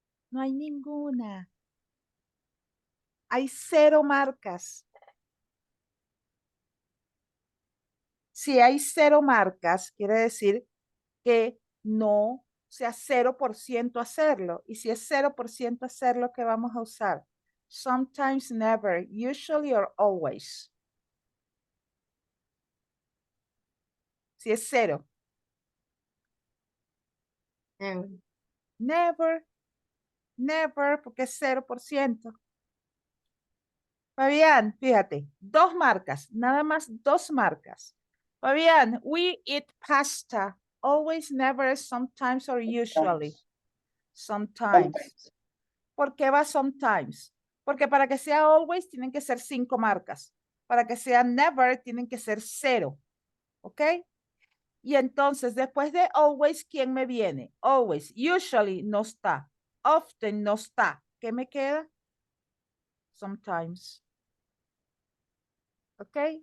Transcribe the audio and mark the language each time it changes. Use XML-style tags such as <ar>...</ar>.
<es>No hay ninguna. Hay 0 marcas. Si hay 0 marcas, quiere decir que no sea 0% hacerlo. Y si es 0% hacerlo, ¿qué vamos a usar?</es> <en>Sometimes, never, usually or always.</en> <es>Si es 0.</es> <en>Never.</en> <es>Never, never, porque es 0%. Fabián, fíjate, 2 marcas, nada más 2 marcas.</es> <en>Fabián, we eat pasta. Always, never, sometimes or usually. Sometimes. Sometimes.</en> <es>¿Por qué va sometimes? Porque para que sea always tienen que ser 5 marcas. Para que sea never tienen que ser 0. ¿Ok? Y entonces después de always, ¿quién me viene? Always. Usually no está. Often no está. ¿Qué me queda? Sometimes. ¿Ok?</es>